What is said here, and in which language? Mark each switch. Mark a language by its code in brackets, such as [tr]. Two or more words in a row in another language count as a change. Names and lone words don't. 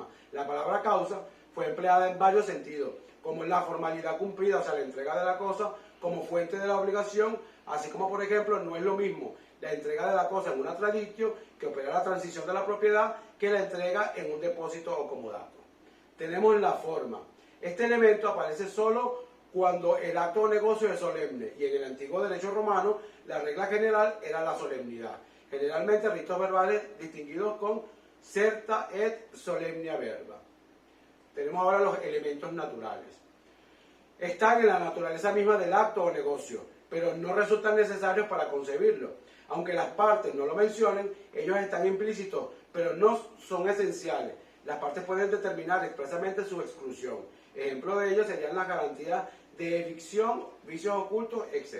[es] La palabra causa fue empleada en varios sentidos, como la formalidad cumplida, o sea, la entrega de la cosa, como fuente de la obligación, así como, por ejemplo, no es lo mismo la entrega de la cosa en una traditio que opera la transición de la propiedad que la entrega en un depósito o comodato. Tenemos la forma. Este elemento aparece solo cuando el acto o negocio es solemne, y en el antiguo derecho romano la regla general era la solemnidad. Generalmente ritos verbales distinguidos con [la] certa et solemnia verba. [es] Tenemos ahora los elementos naturales. Están en la naturaleza misma del acto o negocio, pero no resultan necesarios para concebirlo. Aunque las partes no lo mencionen, ellos están implícitos, pero no son esenciales. Las partes pueden determinar expresamente su exclusión. Ejemplo de ello serían las garantías de evicción, vicios ocultos, etc.